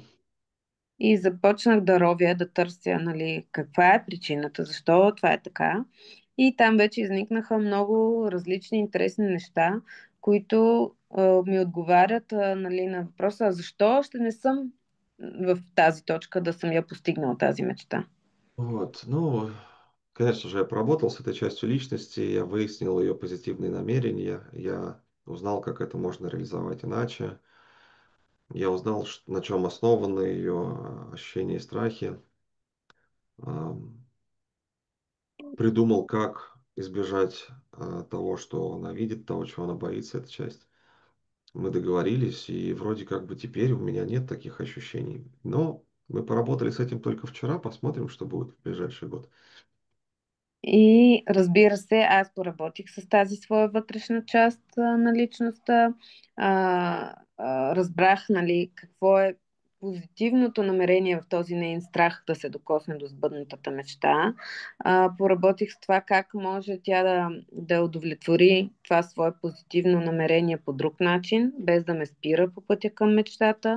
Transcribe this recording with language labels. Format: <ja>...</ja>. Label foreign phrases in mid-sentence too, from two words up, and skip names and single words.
<bg>И започнах да ровя, да търся, нали, каква е причината, защо това е така. И там вече изникнаха много различни интересни неща, които ми отговарят, нали, на въпроса, защо още не съм в тази точка да съм я постигнала тази мечта.</bg> <ru>Вот, ну, конечно же, я поработал с этой частью личности, я выяснил ее позитивные намерения, я узнал, как это можно реализовать иначе, я узнал, на чем основаны ее ощущения и страхи, ам, придумал, как избежать того, что она видит, того, чего она боится, эта часть. Мы договорились, и вроде как бы теперь у меня нет таких ощущений. Но мы поработали с этим только вчера, посмотрим, что будет в ближайший год.</ru> <bg>И разбира се, аз поработих с тази своя вътрешна част на личността. Разбрах, нали, какво е позитивното намерение в този нейн страх да се докосне до сбъднатата мечта. Поработих с това как може тя да удовлетвори това свое позитивно намерение по друг начин, без да ме спира по пътя към мечтата.</bg>